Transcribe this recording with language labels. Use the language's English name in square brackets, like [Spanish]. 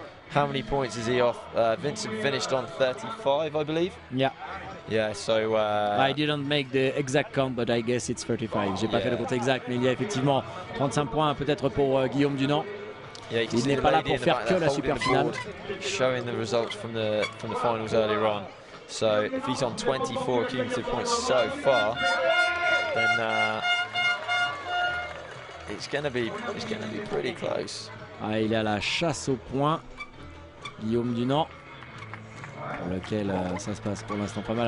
[English] How many points is he off? Vincent finished on 35, I believe. Yeah. Yeah, so... I didn't make the exact count, but I guess it's 35. [French] J'ai pas fait le compte exact, mais il y a effectivement 35 points peut-être pour Guillaume Dunant. [English] Yeah, [French] il n'est pas là pour faire que la super finale. [English] Showing the results from the finals earlier on. So if he's on 24 cumulative points so far, then it's going to be pretty close. [French] Ah, il est à la chasse au point, Guillaume Dunant, pour lequel ça se passe pour l'instant pas mal.